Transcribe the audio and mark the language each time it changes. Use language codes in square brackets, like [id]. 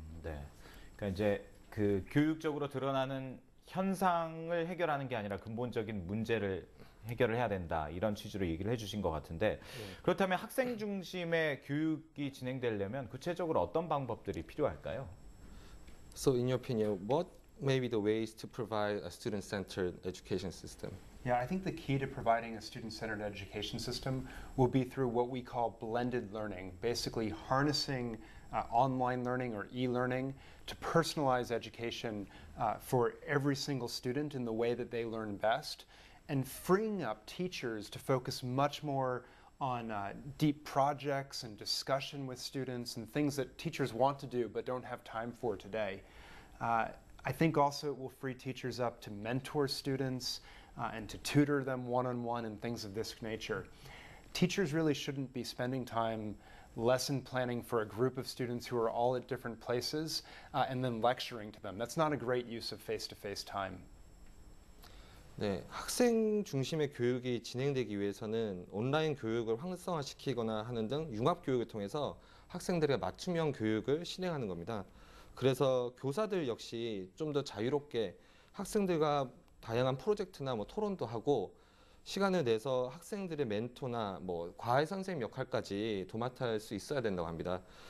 [ko] 네. 그러니까 이제 그 교육적으로 드러나는 현상을 해결하는 게 아니라 근본적인 문제를 해결을 해야 된다. 이런 취지로 얘기를 해주신 것 같은데 그렇다면 학생 중심의 교육이 진행되려면 구체적으로 어떤 방법들이 필요할까요? [en] So in your opinion, what may be the ways to provide a student-centered education system? Yeah, I think the key to providing a student-centered education system will be through what we call blended learning, basically harnessing online learning or e-learning to personalize education for every single student in the way that they learn best, and freeing up teachers to focus much more on deep projects and discussion with students and things that teachers want to do but don't have time for today. I think also it will free teachers up to mentor students and to tutor them one-on-one and things of this nature. Teachers really shouldn't be spending time lesson planning for a group of students who are all at different places and then lecturing to them. That's not a great use of face-to-face time. [ko] 네, 학생 중심의 교육이 진행되기 위해서는 온라인 교육을 활성화시키거나 하는 등 융합 교육을 통해서 학생들의 맞춤형 교육을 실행하는 겁니다. 그래서 교사들 역시 좀 더 자유롭게 학생들과 다양한 프로젝트나 뭐 토론도 하고 시간을 내서 학생들의 멘토나 뭐 과외 선생님 역할까지 도맡아 할 수 있어야 된다고 합니다.